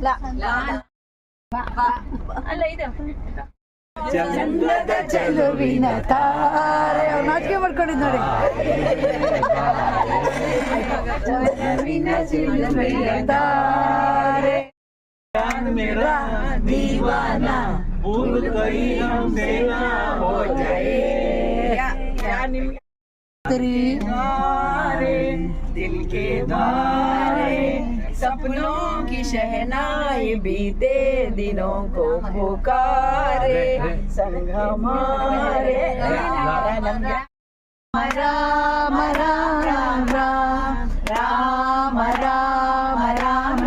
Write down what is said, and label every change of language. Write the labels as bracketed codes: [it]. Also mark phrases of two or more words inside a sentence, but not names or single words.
[kn] ಚಂದದ ಚೆಲುವಿನ ತಾರೆ ನಾಚಿಕೆ ಮಾಡ್ಕೊಂಡಿದ್ ನೋಡಿ. ಚೆಲುವಿನ ಚೆಲುವಿನ ತಾರೆ [hi] मेरा दीवाना भूल गई हमसे ना हो जाए. दिल के द्वारे सपनों की शहनाई बीते दिनों को पुकारे संग हमारे. राम राम राम राम राम राम राम